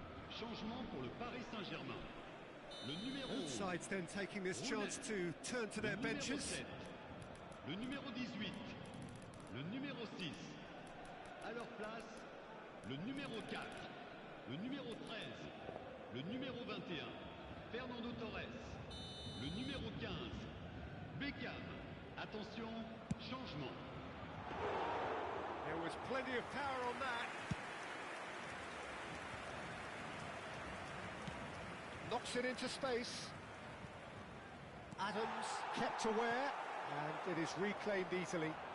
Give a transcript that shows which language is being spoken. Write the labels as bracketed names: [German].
[French] Changement pour le Paris Saint-Germain. Le numéro [English] Both sides then taking this chance to turn to their benches. [French] 7, le numéro 18, le numéro 6. À leur place, le numéro 4, le numéro 13, le numéro 21, Fernando Torres, le numéro 15, Beckham. Attention, changement. [English] There was plenty of power on that. Knocks it into space. Adams kept aware, and it is reclaimed easily.